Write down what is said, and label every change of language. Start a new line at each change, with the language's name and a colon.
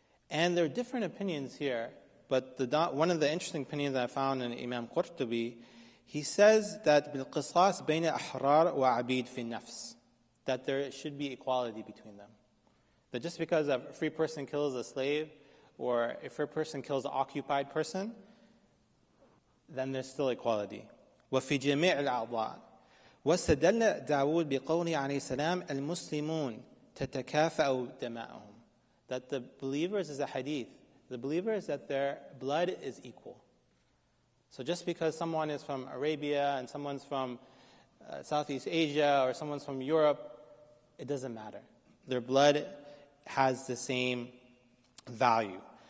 English: And there are different opinions here, but one of the interesting opinions I found in Imam Qurtubi, he says that
Arabic: bil qisas bayna ahrar wa abid fi nafs,
English: that there should be equality between them. That just because a free person kills a slave, or if a person kills an occupied person, then there's still equality.
Arabic: وفي جميع الأعضاء واستدل داود بقوله عليه السلام المسلمون تتكافأ دماؤهم.
English: That the believers is a hadith. The believers, that their blood is equal. So just because someone is from Arabia and someone's from Southeast Asia or someone's from Europe, it doesn't matter. Their blood has the same value.